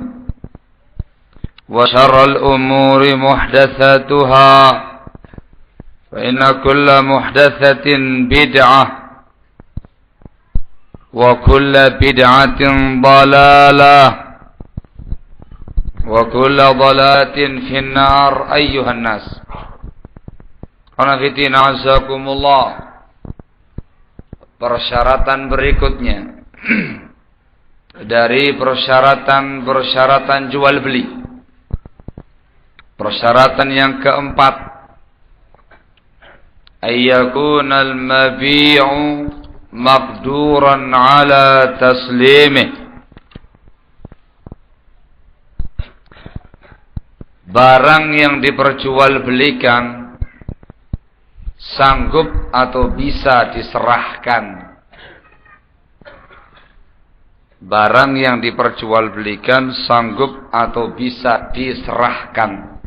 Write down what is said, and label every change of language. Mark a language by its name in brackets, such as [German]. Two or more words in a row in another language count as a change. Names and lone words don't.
[Arabic] وشر الأمور محدثاتها فإن كل محدثة بدعة وكل بدعة ضلالة وكل ضلالة في النار أيها الناس قانفتين أعزكم الله. [Indonesian] Persyaratan berikutnya dari persyaratan jual beli, persyaratan yang keempat, [Arabic] أن يكون المبيع مقدورا على تسليمه, [Indonesian] barang yang diperjualbelikan sanggup atau bisa diserahkan. Barang yang diperjualbelikan sanggup atau bisa diserahkan.